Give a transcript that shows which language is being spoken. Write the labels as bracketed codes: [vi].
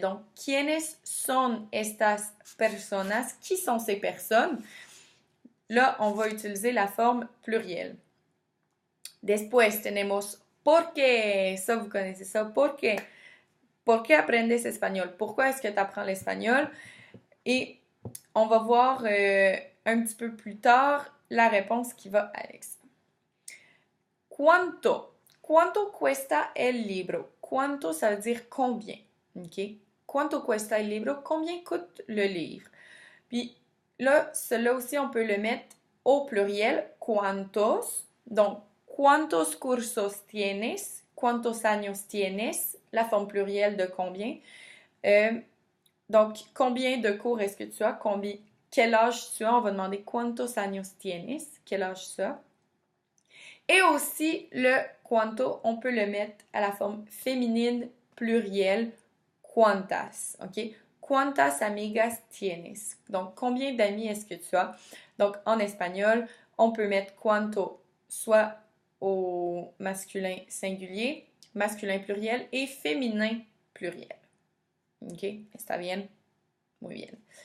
[es] Donc, ¿quiénes son estas personas? [fr] Qui sont ces personnes? Là, on va utiliser la forme plurielle. [es] Después tenemos ¿por qué? [fr] Ça, vous connaissez ça. [es] ¿Por qué? ¿Por qué aprendes espagnol? [fr] Pourquoi est-ce que tu apprends l'espagnol? Et on va voir un petit peu plus tard la réponse qui va avec ça. [es] ¿Cuánto? ¿Cuánto cuesta el libro? ¿Cuánto, [fr] ça veut dire combien? OK? [es] ¿Cuánto cuesta el libro? [fr] Combien coûte le livre? Puis là, cela aussi, on peut le mettre au pluriel. [es] ¿Cuántos? Donc, ¿cuántos cursos tienes? ¿Cuántos años tienes? [fr] La forme plurielle de combien. Donc, combien de cours est-ce que tu as? Quel âge tu as? On va demander [es] ¿cuántos años tienes? [fr] Quel âge tu as? Et aussi, le cuánto, on peut le mettre à la forme féminine plurielle, cuántas, OK? [es] ¿Cuántas amigas tienes? [fr] Donc, combien d'amis est-ce que tu as? Donc, en espagnol, on peut mettre cuánto soit au masculin singulier, masculin pluriel et féminin pluriel. OK? [es] ¿Está bien? Muy bien.